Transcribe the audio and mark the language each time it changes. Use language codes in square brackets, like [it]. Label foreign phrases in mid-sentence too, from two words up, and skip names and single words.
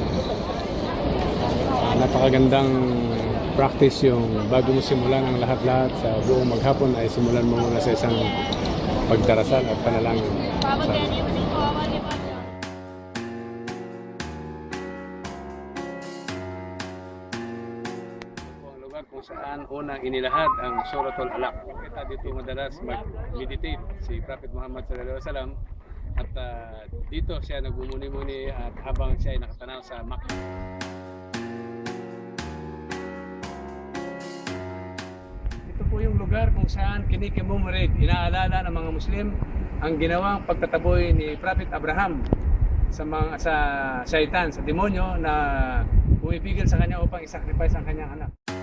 [tl] Napakagandang practice yung bago mo simulan ang lahat-lahat sa buong maghapon ay simulan mo muna sa isang pagdarasal at panalangin. Kung saan unang inilahad ang Suratul Alaq. Kita dito madalas mag-meditate si Prophet Muhammad [ar] صلى الله عليه وسلم [tl] at dito siya nagmumuni-muni at habang siya ay nakatanaw sa Makkah. Ito po yung lugar kung saan kinikimumorid, inaalala ng mga Muslim ang ginawang pagtataboy ni Prophet Abraham sa Satan, sa demonyo na pumipigil sa kanya upang isacrifice ang kanyang anak.